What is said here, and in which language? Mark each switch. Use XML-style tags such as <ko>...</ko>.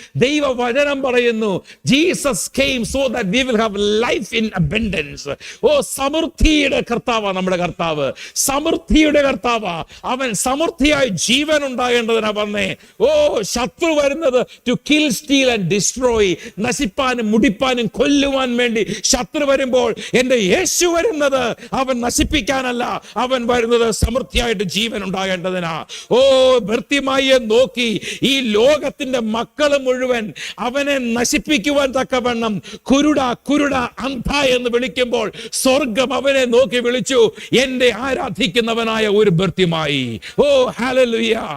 <ml>ദൈവവചനം പറയുന്നു,</ml> <en>Jesus came so that we will have life in abundance.</en> <ml>സമൃദ്ധിയുടെ കർത്താവാ നമ്മുടെ കർത്താവ്. സമൃദ്ധിയുടെ കർത്താവാ അവൻ. സമൃദ്ധിയായി ജീവൻ ഉണ്ടാകേണ്ടതിനാ വന്നേ. ശത്രു വരുന്നത്</ml> <en>to kill, steal and destroy.</en> <ml>നശിപ്പാനും മുടിപ്പാനും കൊല്ലുവാൻ വേണ്ടി ശത്രു വരുമ്പോൾ എൻ്റെ യേശു വരുന്നത് അവൻ നശിപ്പിക്കാനല്ല, അവൻ വരുന്നത് സമൃദ്ധിയായിട്ട് ജീവൻ ഉണ്ടാകേണ്ടതിനാ. ഭർത്തിമായെ നോക്കി ഈ ലോകത്തിന്റെ മക്കൾ മുഴുവൻ അവനെ നശിപ്പിക്കുവാൻ തക്കവണ്ണം കുരുട അന്ധ എന്ന് വിളിക്കുമ്പോൾ സ്വർഗം അവനെ നോക്കി വിളിച്ചു, എന്നെ ആരാധിക്കുന്നവനായ ഒരു ഭർത്തിമായി. ഹല്ലേലൂയ.</ml>